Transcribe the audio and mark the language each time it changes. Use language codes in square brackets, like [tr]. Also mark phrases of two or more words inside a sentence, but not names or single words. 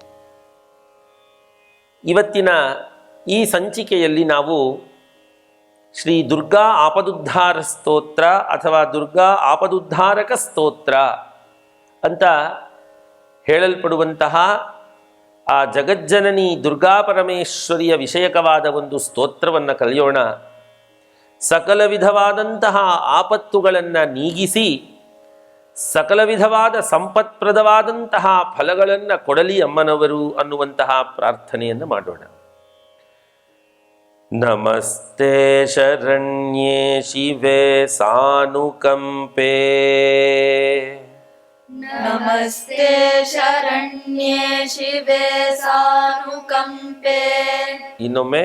[kn] ಇವತ್ತಿನ ಈ ಸಂಚಿಕೆಯಲ್ಲಿ ನಾವು ಶ್ರೀ ದುರ್ಗಾ ಆಪದುದ್ಧಾರ ಸ್ತೋತ್ರ ಅಥವಾ ದುರ್ಗಾ ಆಪದುದ್ಧಾರಕ ಸ್ತೋತ್ರ ಅಂತ ಹೇಳಲ್ಪಡುವಂತಹ ಆ ಜಗಜ್ಜನನಿ ದುರ್ಗಾ ಪರಮೇಶ್ವರಿಯ ವಿಷಯಕವಾದ ಒಂದು ಸ್ತೋತ್ರವನ್ನು ಕಲಿಯೋಣ. ಸಕಲ ವಿಧವಾದಂತಹ ಆಪತ್ತುಗಳನ್ನು ನೀಗಿಸಿ ಸಕಲ ವಿಧವಾದ ಸಂಪತ್ಪ್ರದವಾದಂತಹ ಫಲಗಳನ್ನು ಕೊಡಲಿ ಅಮ್ಮನವರು ಅನ್ನುವಂತಹ ಪ್ರಾರ್ಥನೆಯನ್ನು ಮಾಡೋಣ. [sa] ನಮಸ್ತೆ ಶರಣ್ಯೇ ಶಿವೆ ಸಾನುಕಂಪೆ. ನಮಸ್ತೆ ಶರಣ್ಯೇ ಶಿವೆ ಸಾನುಕಂಪೆ. [kn] ಇನ್ನೊಮ್ಮೆ